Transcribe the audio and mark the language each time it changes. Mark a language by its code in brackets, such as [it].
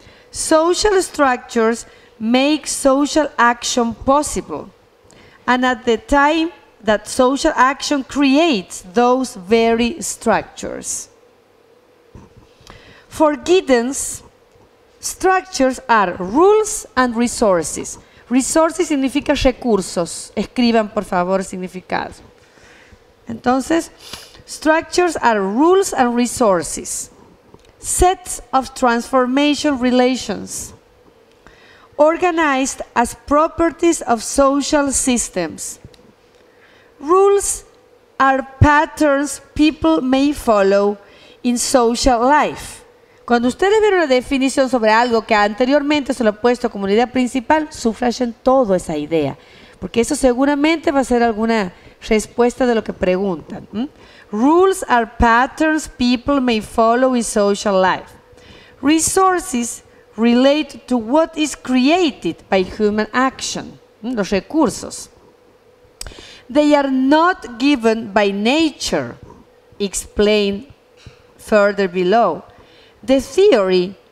[en] Social structures make social action possible, and at the time that social action creates those very structures. For Giddens, structures are rules and resources. [es] Resources significa recursos. Escriban, por favor, el significado. [en] Entonces, structures are rules and resources, sets of transformation relations, organized as properties of social systems. Rules are patterns people may follow in social life. [es] Cuando ustedes ven una definición sobre algo que anteriormente se lo ha puesto como idea principal, subrayen toda esa idea, porque eso seguramente va a ser alguna respuesta de lo que preguntan. [en] Rules are patterns people may follow in social life. Resources relate to what is created by human action. [es] Los recursos. [en] They are not given by nature, explained further below. The theory